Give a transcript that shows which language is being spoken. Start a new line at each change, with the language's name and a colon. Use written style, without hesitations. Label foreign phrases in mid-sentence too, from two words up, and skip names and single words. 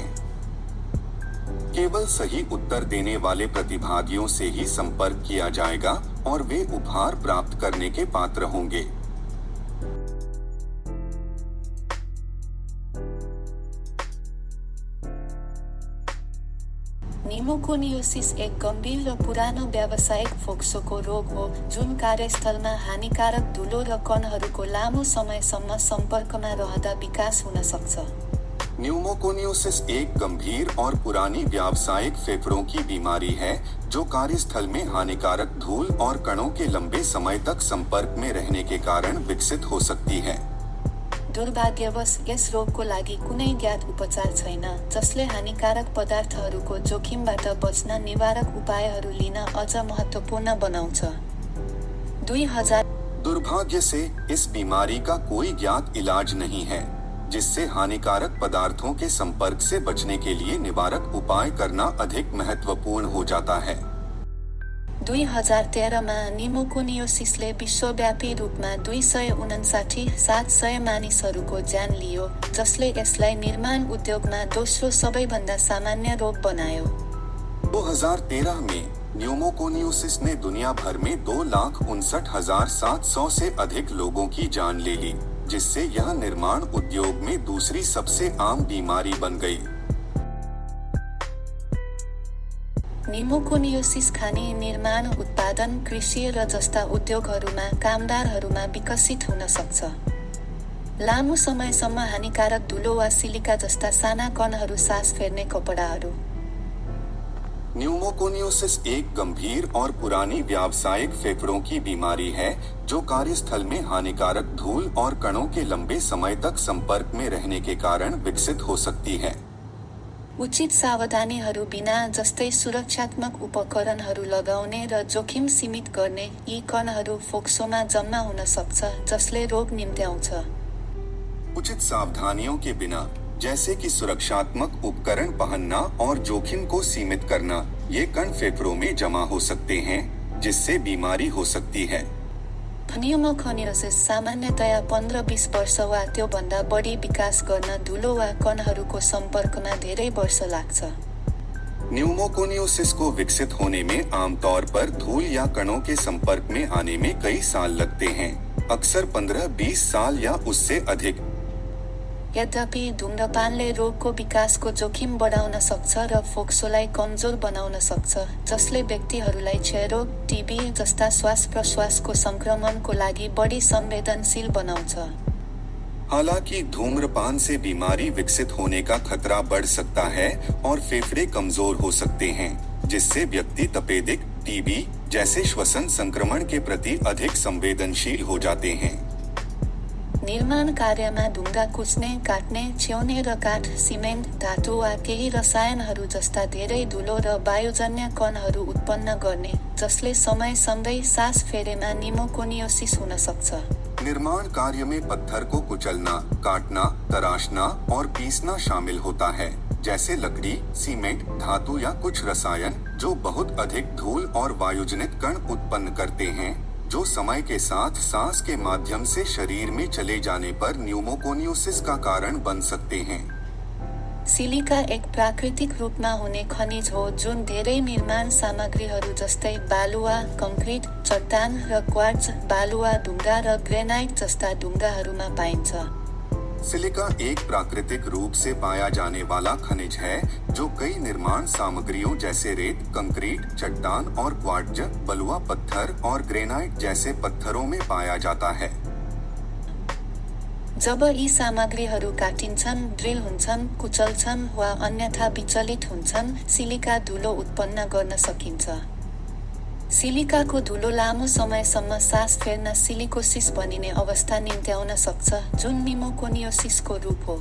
Hindi: केवल सही उत्तर देने वाले प्रतिभागियों से ही संपर्क किया जाएगा और वे उपहार प्राप्त करने के पात्र होंगे।
Nepali: निमोकोनियोसिस एक गम्भीर र पुरानो व्यावसायिक फोक्सोको रोग हो जुन कार्यस्थलमा हानिकारक धुलो र कणहरूको लामो समयसम्म सम्पर्कमा रहँदा विकास हुन सक्छ।
Hindi: न्यूमोकोनियोसिस एक गंभीर और पुरानी व्यावसायिक फेफड़ों की बीमारी है जो कार्यस्थल में हानिकारक धूल और कणों के लंबे समय तक संपर्क में रहने के कारण विकसित हो सकती है।
Nepali: दुर्भाग्यवश यस रोगको लागि कुनै ज्ञात उपचार छैन, जसले हानिकारक पदार्थहरूको जोखिमबाट बच्न निवारक उपायहरू लिन अझ महत्त्वपूर्ण बनाउँछ। 2000
Hindi: दुर्भाग्य से इस बीमारी का कोई ज्ञात इलाज नहीं है, जिससे हानिकारक पदार्थों के संपर्क से बचने के लिए निवारक उपाय करना अधिक महत्वपूर्ण हो जाता है।
Nepali: 2013 मा निमोकोनियोसिसले विश्वव्यापी रूपमा 259,700 मानिसहरूको ज्यान लियो, जसले यसलाई निर्माण उद्योगमा दोस्रो सबैभन्दा सामान्य रोग बनायो।
Hindi: 2013 में न्यूमोकोनियोसिस ने दुनिया भर में 2,59,700 से अधिक लोगों की जान ले ली, जिससे यह निर्माण उद्योग में दूसरी सबसे आम बीमारी बन गई।
Nepali: निमोकोनियोसिस खानी निर्माण उत्पादन कृषि र जस्ता उद्योगहरूमा कामदारहरूमा विकसित हुन सक्छ। लामो समयसम्म हानिकारक धुलो वा सिलिका जस्ता साना कणहरू सास फेर्ने कपडाहरू।
Hindi: न्यूमोकोनियोसिस एक गंभीर और पुरानी व्यावसायिक फेफड़ों की बीमारी है जो कार्यस्थल में हानिकारक धूल और कणों के लंबे समय तक संपर्क में रहने के कारण विकसित हो सकती है।
Nepali: उचित सावधानीहरू बिना, जस्तै सुरक्षात्मक उपकरणहरू लगाउने र जोखिम सीमित गर्ने, यी कणहरू फोक्सोमा जम्मा हुन सक्छ, जसले रोग निम्त्याउँछ।
Hindi: उचित सावधानियों के बिना, जैसे कि सुरक्षात्मक उपकरण पहनना और जोखिम को सीमित करना, ये कण फेफड़ों में जमा हो सकते हैं, जिससे बीमारी हो सकती है।
Nepali: न्यूमोकोनियोसिस सामान्यतया 15-20 वर्ष वा त्योभन्दा बढी विकास गर्न धुलो वा कणहरूको सम्पर्कमा धेरै वर्ष लाग्छ।
Hindi: न्यूमोकोनियोसिस को विकसित होने में आमतौर पर धूल या कणों के संपर्क में आने में कई साल लगते हैं, अक्सर 15-20 साल या उससे अधिक।
Nepali: यद्यपि धूम्रपानले रोगको विकासको जोखिम बढाउन सक्छ र फोक्सोलाई कमजोर बनाउन सक्छ, जसले व्यक्तिहरूलाई क्षयरोग, टिबी जस्ता श्वास प्रश्वासको संक्रमणको लागि बढी संवेदनशील बनाउँछ।
Hindi: हालांकि धूम्रपान से बीमारी विकसित होने का खतरा बढ़ सकता है और फेफड़े कमजोर हो सकते हैं, जिससे व्यक्ति तपेदिक, टीबी जैसे श्वसन संक्रमण के प्रति अधिक संवेदनशील हो जाते हैं।
Nepali: निर्माण कार्यमा ढुङ्गा कुच्ने, काट्ने, छ्याउने र काठ, सिमेन्ट, धातु वा केही रसायनहरू जस्ता धेरै धुलो र वायुजन्य कणहरू उत्पन्न गर्ने, जसले समयसँगै सास फेरेमा निमोकोनियोसिस हुन सक्छ।
Hindi: निर्माण कार्य में पत्थर को कुचलना, काटना, तराशना और पीसना शामिल होता है, जैसे लकड़ी, सीमेंट, धातु या कुछ रसायन जो बहुत अधिक धूल और वायुजनित कण उत्पन्न करते हैं, जो समय के साथ सांस के माध्यम से शरीर में चले जाने पर न्यूमोकोनियोसिस का कारण बन सकते हैं।
Nepali: सिलिका एक प्राकृतिक रूपमा हुने खनिज हो जुन धेरै निर्माण सामग्रीहरू जस्तै बालुवा, कंक्रिट, चट्टान र क्वार्ट्ज, बालुवा ढुङ्गा र ग्रेनाइट जस्ता ढुङ्गाहरूमा पाइन्छ।
Hindi: सिलिका एक प्राकृतिक रूप से पाया जाने वाला खनिज है जो कई निर्माण सामग्रियों जैसे रेत, कंक्रीट, चट्टान और क्वार्ट्ज, बलुआ पत्थर और ग्रेनाइट जैसे पत्थरों में पाया जाता है।
Nepali: जब यी सामग्रीहरू काटिन्छन्, ड्रिल हुन्छन्, कुचल्छन् वा अन्यथा विचलित हुन्छन्, सिलिका धुलो उत्पन्न गर्न सकिन्छ। सिलिकाको धुलो लामो समयसम्म सास फेर्न सिलिकोसिस भनिने अवस्था निम्त्याउन सक्छ, जुन निमोकोनियोसिसको रूप हो।